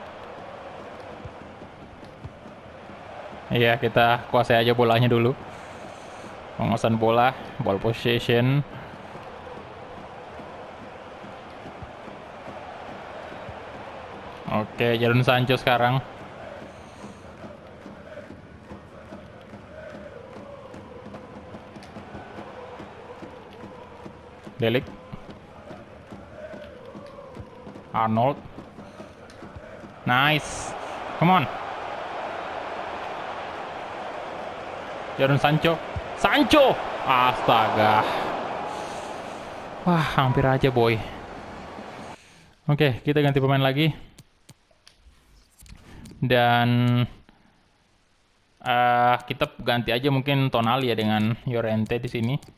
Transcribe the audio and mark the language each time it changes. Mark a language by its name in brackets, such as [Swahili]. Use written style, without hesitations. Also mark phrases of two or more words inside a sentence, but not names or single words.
[Indonesian] Iya, kita kuasai aja bolanya dulu. Penguasaan bola, [English] ball possession. [Indonesian] Oke, Jadon Sancho sekarang. De Ligt. Arnold. [English] Nice. Come on. [Indonesian] Jadon Sancho. Sancho! Astaga. Wah, hampir aja, boy. Oke, kita ganti pemain lagi. Dan kita ganti aja mungkin Tonali ya dengan Llorente di sini.